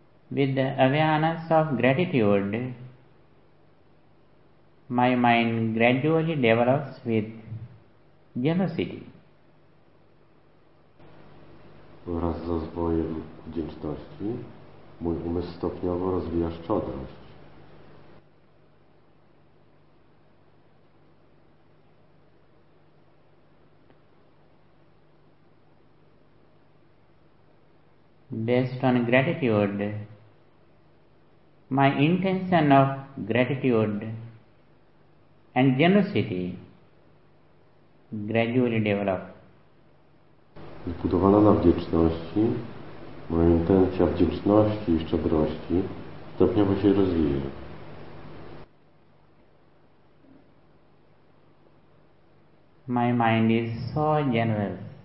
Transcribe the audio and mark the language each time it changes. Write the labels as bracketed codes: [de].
[en] With the awareness of gratitude, my mind gradually develops with generosity. [pl] Wraz z rozwojem wdzięczności, mój umysł stopniowo rozwija szczodrość. [en] Based on gratitude, my intention of gratitude and generosity gradually develop. [pl] Zbudowana na wdzięczności, moja intencja wdzięczności i szczodrości stopniowo się rozwija. [en] My mind is so generous.